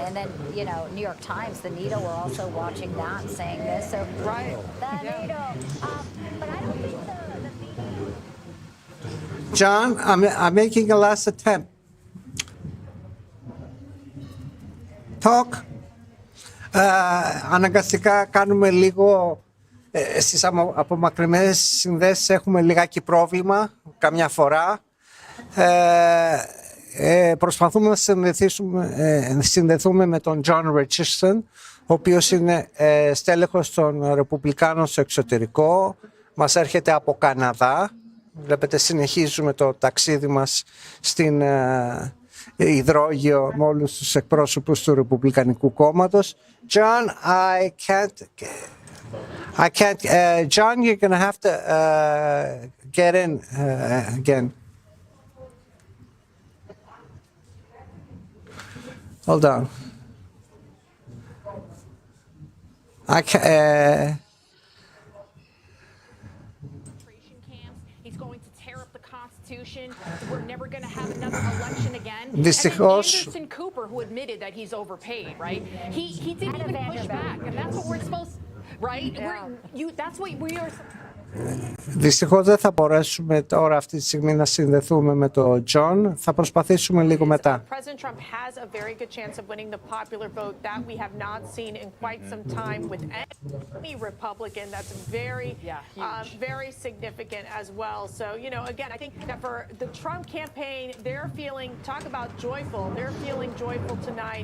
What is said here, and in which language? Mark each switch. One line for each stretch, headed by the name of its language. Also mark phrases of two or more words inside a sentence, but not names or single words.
English: And then, New York Times, the Needle were also watching that and saying this. So, right. The Needle. But I don't think the John, I'm making a last attempt. Talk.
Greek: Αναγκαστικά κάνουμε λίγο, στις απομακρυσμένες συνδέσεις έχουμε λιγάκι πρόβλημα καμιά φορά. Προσπαθούμε να συνδεθούμε με τον John Richardson, ο οποίος είναι στέλεχος των Ρεπουμπλικάνων στο εξωτερικό. Μας έρχεται από Καναδά. Βλέπετε, συνεχίζουμε το ταξίδι μας στην υδρόγειο με όλους τους εκπρόσωπους του Ρεπουμπλικανικού κόμματος.
English: John, I can't, John, you're going to have to get in again. Hold on. I He's going to tear up the Constitution. Constitution. We're never going to have another election again.
Greek: Δυστυχώς.
English: Anderson Cooper, who admitted that he's overpaid, right? He didn't even push back, and that's what we're supposed, right? That's what we are.
Greek: Δυστυχώς δεν θα μπορέσουμε τώρα αυτή τη στιγμή να συνδεθούμε με τον John. Θα προσπαθήσουμε λίγο μετά.
English: President Trump has a very good chance of winning the popular vote that we have not seen in quite some time with any Republican. That's very, very significant as well. So, you know, again, I think that for the Trump campaign, they're feeling, talk about joyful, they're feeling joyful tonight.